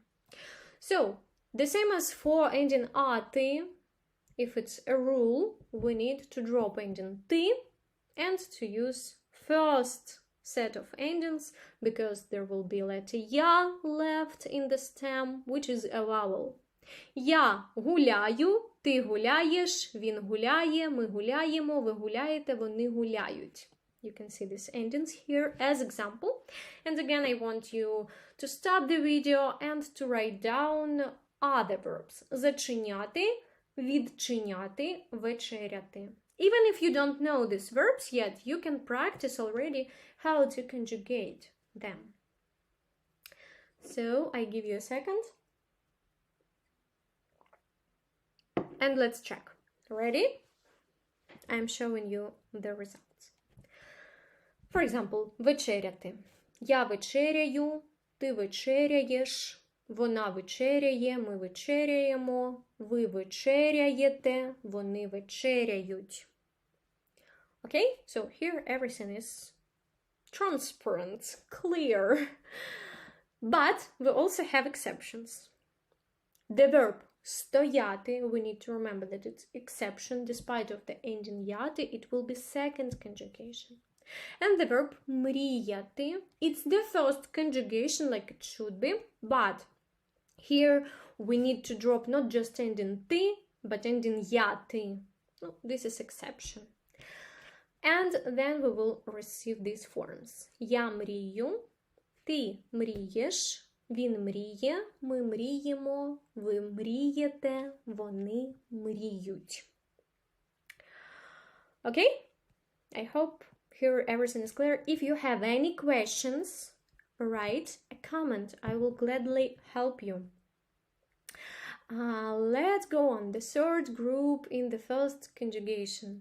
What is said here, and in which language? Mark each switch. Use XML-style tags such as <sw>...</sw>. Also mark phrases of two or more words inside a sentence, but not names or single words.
<en>So, the same as for ending ati, if it's a rule, we need to drop ending ti and to use first set of endings, because there will be letter ya left in the stem, which is a vowel.</en> <uk>Я гуляю, ти гуляєш, він гуляє, ми гуляємо, ви гуляєте, вони гуляють.</uk> <en>You can see these endings here as example. And again, I want you to stop the video and to write down other verbs.</en> <uk>Зачиняти, відчиняти, вечеряти.</uk> <en>Even if you don't know these verbs yet, you can practice already how to conjugate them. So, I give you a second. And let's check. Ready? I'm showing you the results. For example,</en> <uk>вечеряти. Я вечеряю, ти вечеряєш, вона вечеряє, ми вечеряємо, ви вечеряєте, вони вечеряють.</uk> <en>Okay, so here everything is transparent, clear. But we also have exceptions. The verb стояти, we need to remember that it's exception. Despite of the ending яти, it will be second conjugation. And the verb мріяти, it's the first conjugation like it should be, but here we need to drop not just ending ти, but ending яти. No, this is exception. And then we will receive these forms.</en> <uk>Я мрію, ти мрієш, він мріє, ми мріємо, ви мрієте, вони мріють.</uk> <en>Okay? I hope here everything is clear. If you have any questions, write a comment. I will gladly help you. Let's go on. The third group in the first conjugation.</en>